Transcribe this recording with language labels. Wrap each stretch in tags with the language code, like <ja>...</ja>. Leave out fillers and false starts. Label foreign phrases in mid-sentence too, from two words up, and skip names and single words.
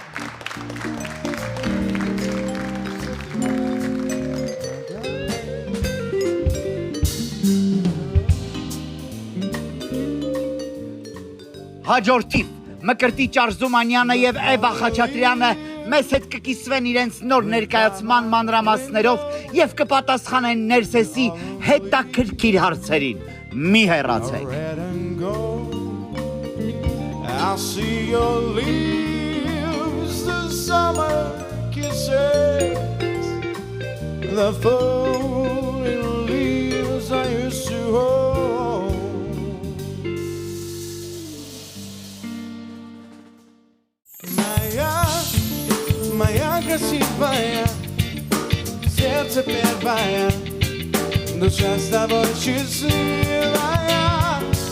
<hy>Հաջորդիվ Մկրտիչ Արզումանյանը եւ Էվա Խաչատրյանը մեզ հետ կկիսվեն իրենց նոր ներկայացման մանրամասներով եւ կպատասխանեն Ներսեսի հետաքրքիր հարցերին։ Մի հեռացեք։</hy> <en>I see your leaves, the summer kisses, the falling leaves I used to hold.</en> <ru>Моя красивая, сердце первое, душа с тобой счастливая,</ru>